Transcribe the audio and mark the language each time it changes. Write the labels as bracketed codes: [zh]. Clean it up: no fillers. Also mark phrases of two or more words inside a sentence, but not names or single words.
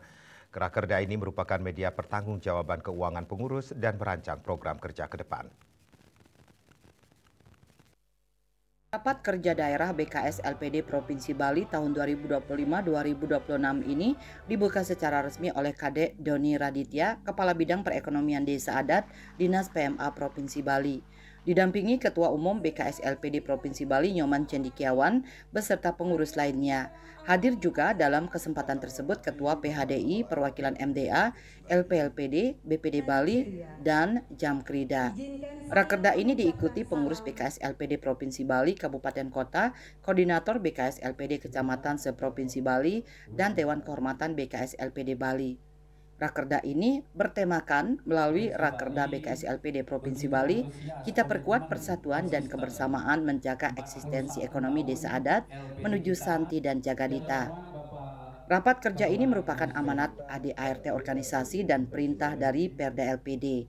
[id] Rakerda ini merupakan media pertanggungjawaban keuangan pengurus dan merancang program kerja ke depan. Rapat kerja daerah BKS LPD Provinsi Bali tahun 2025-2026 ini dibuka secara resmi oleh Kadek Doni Raditya, Kepala Bidang Perekonomian Desa Adat, Dinas PMA Provinsi Bali. Didampingi Ketua Umum BKS LPD Provinsi Bali Nyoman Cendikiawan beserta pengurus lainnya. Hadir juga dalam kesempatan tersebut Ketua PHDI, Perwakilan MDA, LPLPD, BPD Bali, dan Jamkrida. Rakerda ini diikuti pengurus BKS LPD Provinsi Bali, Kabupaten Kota, Koordinator BKS LPD Kecamatan se-Provinsi Bali, dan Dewan Kehormatan BKS LPD Bali. Rakerda ini bertemakan melalui Rakerda BKS LPD Provinsi Bali, kita perkuat persatuan dan kebersamaan menjaga eksistensi ekonomi desa adat menuju Santi dan Jagadita. Rapat kerja ini merupakan amanat ADART organisasi dan perintah dari Perda LPD.